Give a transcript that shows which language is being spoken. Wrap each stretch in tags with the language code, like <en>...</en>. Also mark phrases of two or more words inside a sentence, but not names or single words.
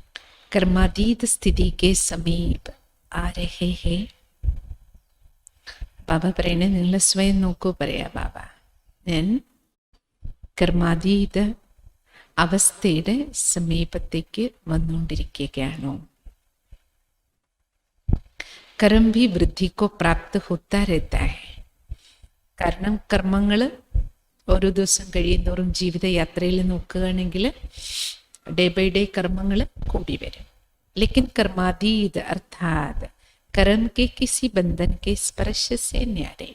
<hi>कर्मातीत स्थितिक समीप आ रहे है.</hi> <ml>ബാബ പറയണേ, നിങ്ങൾ സ്വയം നോക്കൂ. പറയാ ബാബ, ഞാൻ കർമാതീത അവസ്ഥയുടെ സമീപത്തേക്ക് വന്നുകൊണ്ടിരിക്കുകയാണോ?</ml> <hi>कर्म भी वृद्धि को प्राप्त होता रहता है.</hi> <ml>കാരണം കർമ്മങ്ങൾ ഓരോ ദിവസം കഴിയുന്നോറും ജീവിതയാത്രയിൽ നോക്കുകയാണെങ്കിൽ</ml> <en>day by day</en> <ml>കർമ്മങ്ങൾ കൂടി വരും.</ml> <hi>लेकिन कर्मातीत अर्थात कर्म के किसी बंधन के स्पर्श से न्यारे.</hi>